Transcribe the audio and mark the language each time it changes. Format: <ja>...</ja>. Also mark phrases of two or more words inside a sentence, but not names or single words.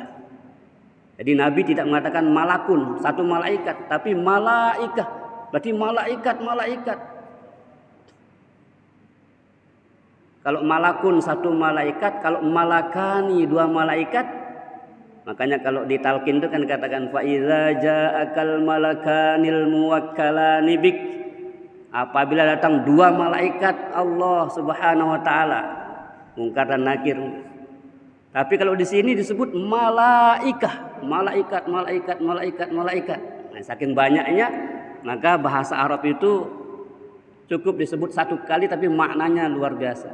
<id>Jadi Nabi tidak mengatakan malakun, satu malaikat, tapi malaikah. Berarti malaikat. Kalau malakun satu malaikat, kalau malakani dua malaikat. Makanya kalau di talqin itu kan katakan</id> <ar>فإذا جاءك الملكان الموكلان بك.</ar> <id>Apabila datang dua malaikat Allah</id> <ar>سبحانه وتعالى,</ar> <id>Munkar dan Nakir. Tapi kalau di sini disebut malaikah, malaikat. Nah, saking banyaknya, maka bahasa Arab itu cukup disebut satu kali tapi maknanya luar biasa.</id>